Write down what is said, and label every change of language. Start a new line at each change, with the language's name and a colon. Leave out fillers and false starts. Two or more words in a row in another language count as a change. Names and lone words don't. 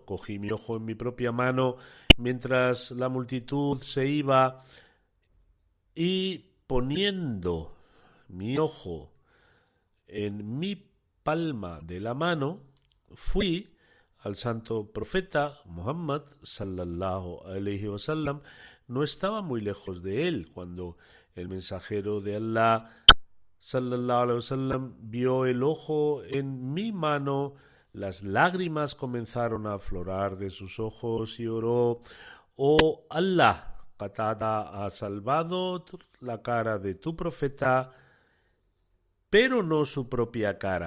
Spanish: Cogí mi ojo en mi propia mano mientras la multitud se iba y poniendo mi ojo en mi palma de la mano, fui al santo profeta Muhammad
Arabic: صلى الله عليه وسلم.
Spanish: No estaba muy lejos de él cuando el mensajero de Allah
Arabic: صلى الله عليه وسلم
Spanish: vio el ojo en mi mano. Las lágrimas comenzaron a aflorar de sus ojos y oró: oh Allah, Qatada ha salvado la cara de tu profeta, pero no su propia cara.